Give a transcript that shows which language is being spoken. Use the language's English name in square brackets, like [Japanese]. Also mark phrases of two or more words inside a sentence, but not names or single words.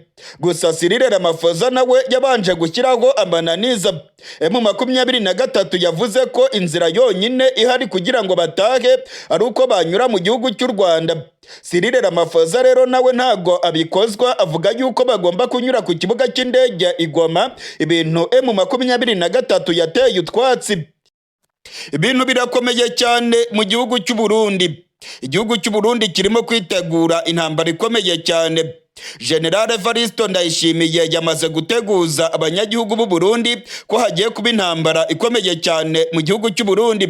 [Kinyarwanda] Gusa Cyril Ramaphosa nawe yabanje gushyiraho amananiza. M23 yavuze ko inzira yonyine ihari kugira ngo batahe ari uko banyura mu gihugu cy'u Rwanda. Cyril Ramaphosa rero nawe ntago abikozwa, avuga yuko bagomba kunyura ku kibuga cy'indege i Goma, ibintu M23 yateye utwatsi. Ibintu birakomeye cyane mu gihugu cy'u Burundi. Igihugu cy'u Burundi kirimo kwitegura intambara ikomeye cyane. General FARDC Ndayishimiye yamaze guteguza abanyagihugu b'u Burundi ko hagiye kuba intambara ikomeye cyane mu gihugu cy'u Burundi.